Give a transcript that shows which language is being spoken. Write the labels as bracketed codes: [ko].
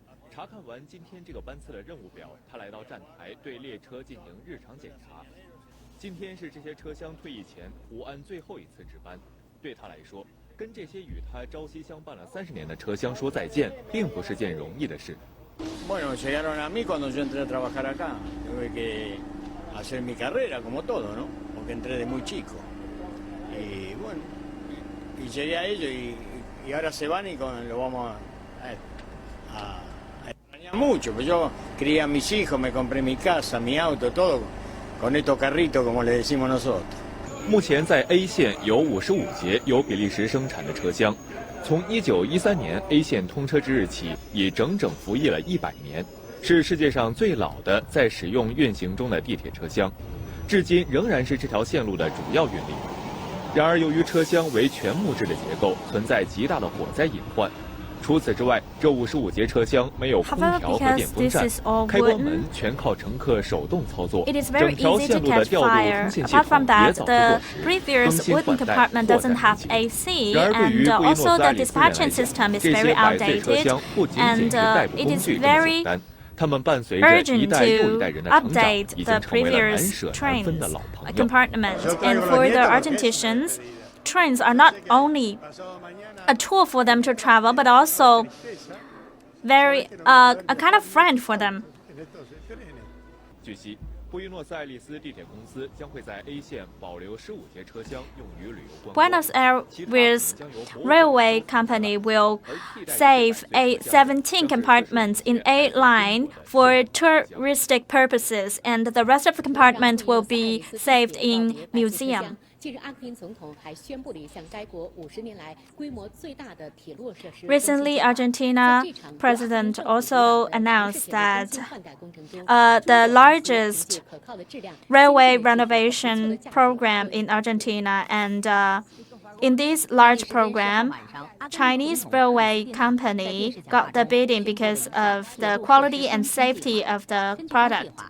[zh] 查看完今天这个班次的任务表，他来到站台对列车进行日常检查。今天是这些车厢退役前胡安最后一次值班，对他来说，跟这些与他朝夕相伴了30年的车厢说再见，并不是件容易的事。 [es] Bueno, llegaron a mí cuando yo entré a trabajar acá. Tuve que hacer mi carrera como todo, ¿no? Porque entré de muy chico. Y bueno, y llegué a ellos y ahora se van y lo vamos a extrañar mucho. Pues yo crié a mis hijos, me compré mi casa, mi auto, todo con estos carritos, como le decimos nosotros. [zh] 目前在 A 线有55节由比利时生产的车厢，从1913年 A 线通车之日起，已整整服役了100年，是世界上最老的在使用运行中的地铁车厢，至今仍然是这条线路的主要运力。然而，由于车厢为全木质的结构，存在极大的火灾隐患。除此之外，这55节车厢没有空调和电风扇，开关门全靠乘客手动操作。整条线路的调度通信系统也早就过时，更新换代迫在眉睫。然而，对于布宜诺斯艾利斯人来讲，这些百岁车厢不仅仅是代步工具这么简单，它们伴随着一代又一代人的成长，已经成为了难舍难分的老朋友。 [en] And for the Argentinians, trains are not only a tool for them to travel, but also a kind of friend for them. [zh] 据悉，布宜诺斯艾利斯地铁公司将会在 A 线保留15节车厢用于旅游观光。 [en] Buenos Aires Railway Company will save 17 compartments in A line for touristic purposes, and the rest of the compartment will be saved in museum. [zh] 近日，阿根廷总统还宣布了一项该国50年来规模最大的铁路设施。 [en] Recently, Argentina president also announced that the largest railway renovation program in Argentina, and in this large program, Chinese railway company got the bidding because of the quality and safety of the product.